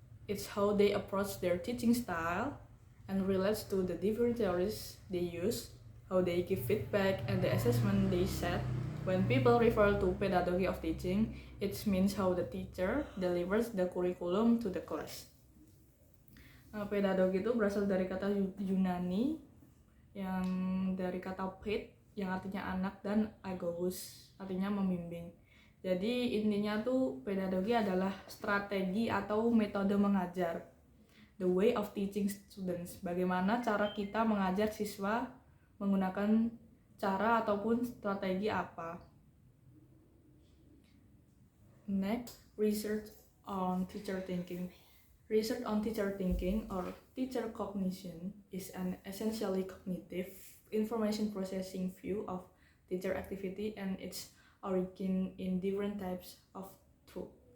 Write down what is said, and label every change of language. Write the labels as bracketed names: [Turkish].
[English] It's how they approach their teaching style and relates to the different theories they use, how they give feedback, and the assessment they set. When people refer to pedagogy of teaching, it means how the teacher delivers the curriculum to the class. [Indonesian] Pedagogi itu berasal dari kata Yunani yang dari kata ped yang artinya anak dan agogos artinya membimbing. Jadi intinya tuh pedagogi adalah strategi atau metode mengajar. [English] The way of teaching students. [Indonesian] Bagaimana cara kita mengajar siswa menggunakan cara ataupun strategi apa. [English] Next, research on teacher thinking. Research on teacher thinking or teacher cognition is an essentially cognitive information processing view of teacher activity and its origin in different types of thought.